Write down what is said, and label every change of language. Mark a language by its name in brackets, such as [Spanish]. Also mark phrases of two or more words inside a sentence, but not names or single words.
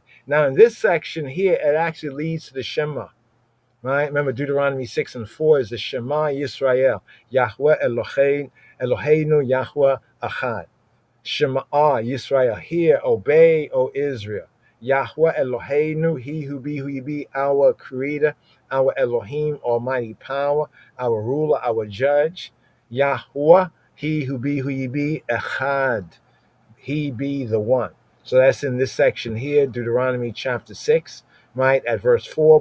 [English] Now in this section here, it actually leads to the Shema. Right? Remember Deuteronomy 6:4 is the [Hebrew] Shema Yisrael. Yahweh Eloheinu Yahweh Achad. Shema Yisrael. [English] Hear, obey, O Israel. [Hebrew] Yahweh Eloheinu, [English] he who be, our creator, our Elohim, almighty power, our ruler, our judge. Yahweh, he who be, Echad. He be the one. So that's in this section here, Deuteronomy chapter 6, right, at verse 4.